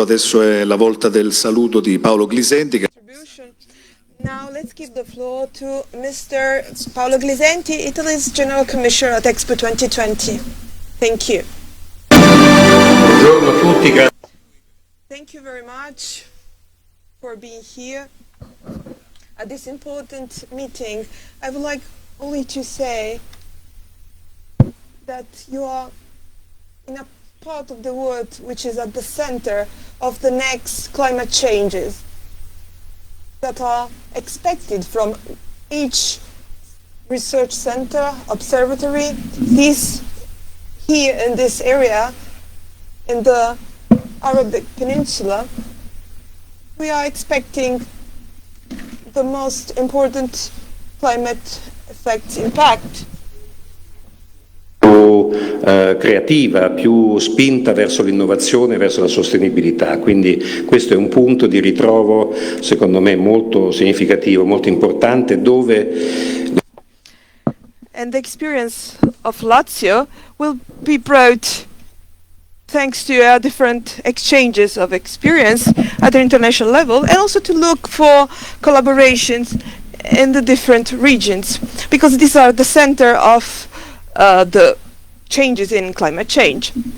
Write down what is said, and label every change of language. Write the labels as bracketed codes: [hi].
[it] Adesso è la volta del saluto di Paolo Glisenti. [en] Now let's give the floor to Mr. Paolo Glisenti, Italy's General Commissioner at Expo 2020. Thank you. [it] Buongiorno a tutti. [en] Thank you very much for being here at this important meeting. I would like only to say that you are in a part of the world which is at the center of the next climate changes that are expected from each research center, observatory. This here in this area, in the Arabic Peninsula, we are expecting the most important climate effect impact. [it] Creativa, più spinta verso l'innovazione, verso la sostenibilità. Quindi questo è un punto di ritrovo secondo me molto significativo, molto importante, dove [en] And the experience of Lazio will be brought thanks to different exchanges of experience at the international level, and also to look for collaborations in the different regions, because these are the center of the changes in climate change.